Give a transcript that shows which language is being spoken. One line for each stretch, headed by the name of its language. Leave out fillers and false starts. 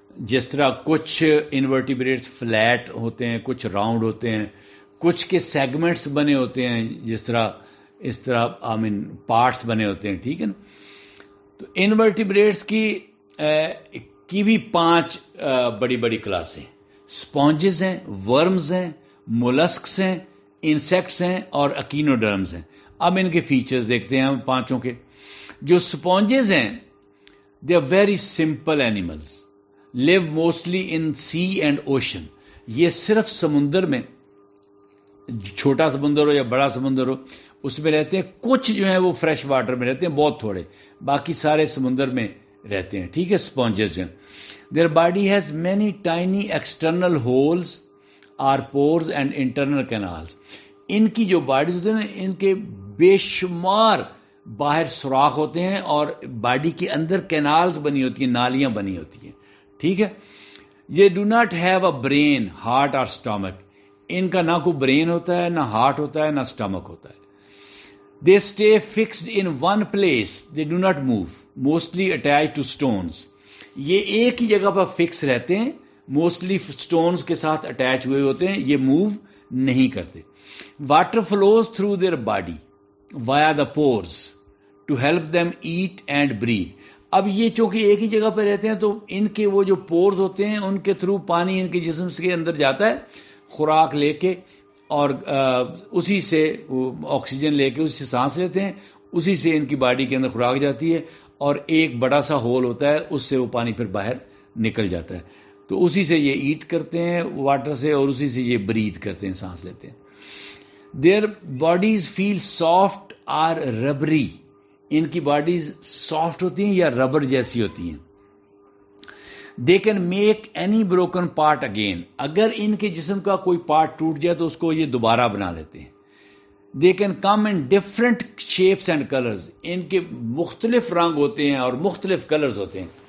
Urdu: جس طرح کچھ انورٹیبریٹس فلیٹ ہوتے ہیں, کچھ راؤنڈ ہوتے ہیں, کچھ کے سیگمنٹس بنے ہوتے ہیں, جس طرح اس طرح پارٹس بنے ہوتے ہیں. ٹھیک ہے نا. تو انورٹیبریٹس کی بھی 5 بڑی بڑی کلاسیں ہیں. سپونجز ہیں, ورمز ہیں, مولسکس ہیں, انسیکٹس ہیں اور اکینوڈرمز ہیں. اب ان کے فیچرز دیکھتے ہیں ہم 5 کے. جو سپونجز ہیں
English: They are very simple animals, live mostly in sea and ocean.
Urdu: یہ صرف سمندر میں, چھوٹا سمندر ہو یا بڑا سمندر ہو, اس میں رہتے ہیں. کچھ جو ہیں وہ فریش واٹر میں رہتے ہیں, بہت تھوڑے, باقی سارے سمندر میں رہتے ہیں. ٹھیک ہے. سپونجز جو ہیں,
English: their body has many tiny external holes or pores and internal canals.
Urdu: ان کی جو باڈیز ہوتے ہیں نا, ان کے بے شمار باہر سوراخ ہوتے ہیں اور باڈی کے اندر کینالز بنی ہوتی ہیں, نالیاں بنی ہوتی ہیں. ٹھیک ہے. یہ
English: Do not have a brain, heart اور stomach.
Urdu: ان کا نہ کوئی برین ہوتا ہے, نہ ہارٹ ہوتا ہے, نہ اسٹمک ہوتا ہے.
English: They stay fixed in one place. They do not move. Mostly attached to stones.
Urdu: یہ ایک ہی جگہ پر فکس رہتے ہیں, موسٹلی سٹونز کے ساتھ اٹیچ ہوئے ہوتے ہیں, یہ موو نہیں کرتے.
English: Water flows through their body via the pores to help them eat and breathe.
Urdu: اب یہ چونکہ ایک ہی جگہ پہ رہتے ہیں تو ان کے وہ جو پورز ہوتے ہیں ان کے تھرو پانی ان کے جسم کے اندر جاتا ہے, خوراک لے کے, اور اسی سے آکسیجن لے کے اسی سے سانس لیتے ہیں, اسی سے ان کی باڈی کے اندر خوراک جاتی ہے, اور ایک بڑا سا ہول ہوتا ہے, اس سے وہ پانی پھر باہر نکل جاتا ہے. تو اسی سے یہ ایٹ کرتے ہیں واٹر سے, اور اسی سے یہ بریتھ کرتے ہیں, سانس لیتے ہیں.
English: Their bodies feel soft or rubbery.
Urdu: ان کی باڈیز سافٹ ہوتی ہیں یا ربر جیسی ہوتی ہیں.
English: They can make any broken part again.
Urdu: اگر ان کے جسم کا کوئی پارٹ ٹوٹ جائے تو اس کو یہ دوبارہ بنا لیتے ہیں.
English: They can come in different shapes and colours.
Urdu: ان کے مختلف رنگ ہوتے ہیں اور مختلف کلرز ہوتے ہیں.